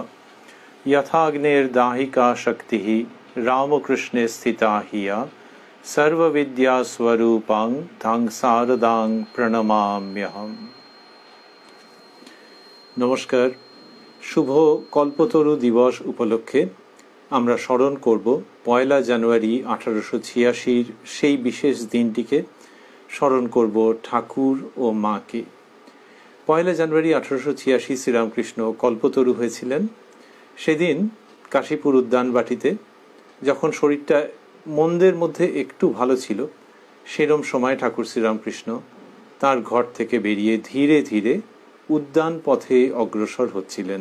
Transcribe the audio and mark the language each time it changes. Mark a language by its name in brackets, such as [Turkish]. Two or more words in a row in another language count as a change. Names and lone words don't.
[Sanskrit] यथाग्नेर्दाहिका शक्तिः रामकृष्णे स्थिता हिया सर्वविद्यास्वरूपां तां शारदां प्रणमाम्यहम्। [Bangla] নমস্কার। শুভ কল্পতরু দিবস উপলক্ষে আমরা স্মরণ করব 1 জানুয়ারি 1886 সেই বিশেষ দিনটিকে স্মরণ করব ঠাকুর ও মাকে। 1 জানুয়ারি 1886 শ্রীরামকৃষ্ণ কল্পতরু হয়েছিলেন। সেদিন কাশীপুর উদ্যানবাটিতে যখন শরীরটা মন্দের মধ্যে একটু ভালো ছিল, সেরম সময় ঠাকুর শ্রীরামকৃষ্ণ তার ঘর থেকে বেরিয়ে ধীরে ধীরে উদ্যান পথে অগ্রসর হচ্ছিলেন।